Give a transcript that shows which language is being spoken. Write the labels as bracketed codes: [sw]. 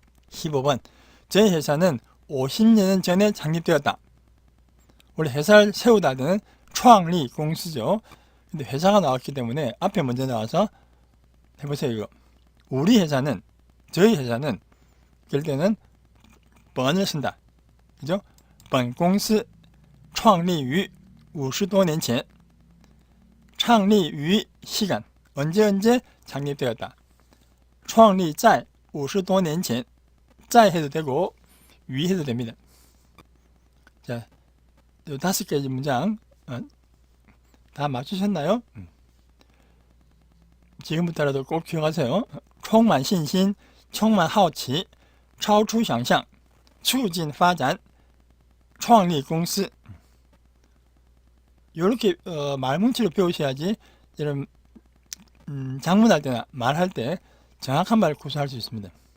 [ko] 15번 저희 회사는 50년 전에 창립되었다. 원래 회사를 세우다는 创立 공司죠. 근데 회사가 나왔기 때문에 앞에 먼저 나와서 해보세요. 이거 우리 회사는 저희 회사는 그럴 때는 本을 쓴다. 그죠? [zh] 本公司创立于50多年前 创立于 [ko] 시간 언제 창립되었다. [zh] 创立在50多年前 在 [ko] 해도 되고 于 해도 됩니다. 자, 이 5가지 문장 다 맞추셨나요? 지금부터라도 꼭 기억하세요. [zh] 充满信心充满好奇超出想象促进发展创立公司 [ko] 이렇게 말뭉치로 배우셔야지 이런 장문할 때나 말할 때 정확한 말을 구사할 수 있습니다.